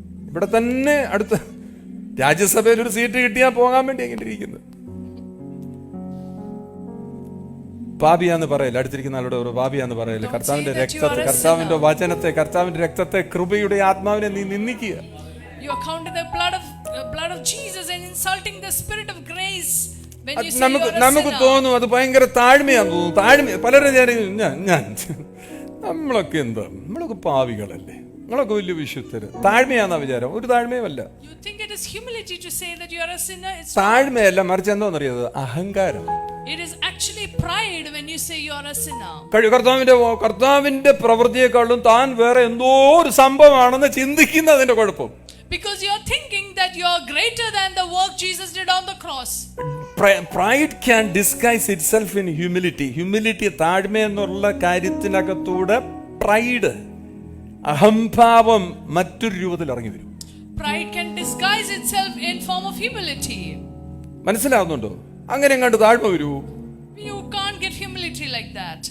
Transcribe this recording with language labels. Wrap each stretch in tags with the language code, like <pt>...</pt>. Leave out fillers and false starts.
<ml>ഇവിടെ തന്നെ അടുത്ത രാജ്യസഭയിൽ ഒരു സീറ്റ് കിട്ടിയാൽ പോകാൻ വേണ്ടി എങ്ങനെ ഇരിക്കുന്നത് പാപിയാന്ന് പറയല്ല, അടുത്തിരിക്കുന്ന ആളോട് ഒരു പാപിയാന്ന് പറയല്ല. കർത്താവിന്റെ രക്തത്തെ, കർത്താവിന്റെ വചനത്തെ, കർത്താവിന്റെ രക്തത്തെ, കൃപയുടെ ആത്മാവിനെ നീ നിന്ദിക്കുക.</ml> <en>You are counting the blood of Jesus and insulting the spirit of grace when you say you are a</en> <ml>നമുക്ക്</ml> <en>sinner.</en> <ml>തോന്നും അത് ഭയങ്കര താഴ്മയാന്ന് തോന്നും. താഴ്മ പലരും ഞാൻ നമ്മളൊക്കെ എന്താ, നമ്മളൊക്കെ പാവികളല്ലേ, നമ്മളൊക്കെ വലിയ വിശുദ്ധര്, താഴ്മയാന്നാ വിചാരം. ഒരു താഴ്മയുമല്ല.</ml> <en>You think it is humility to say that you are a sinner? It's</en> <ml>താഴ്മയല്ല, മറിച്ച് എന്താണെന്നറിയത്, അഹങ്കാരം.</ml> <en>It is actually pride when you say you are a sinner. കർത്താവിന്റെ പ്രവൃത്തിയെക്കാളും താൻ വേറെ എന്തോ ഒരു സംഭവമാണെന്ന് ചിന്തിക്കുന്നതിന്റെ കുഴപ്പം. Because you are thinking that you are greater than the work Jesus did on the cross. Pride can disguise itself in humility.</en> <ml>Humility, താഴ്മ എന്നുള്ള കാര്യത്തിനകത്തൂടെ pride, അഹംഭാവം മറ്റൊരു രൂപത്തിൽ ഇറങ്ങി വരും.</ml> <en>Pride can disguise itself in form of humility.</en> <ml>മനസ്സിലാവുന്നുണ്ടോ? അങ്ങനെ കണ്ട് താഴ്മ വരൂ.</ml> <en>You can't get humility like that.</en>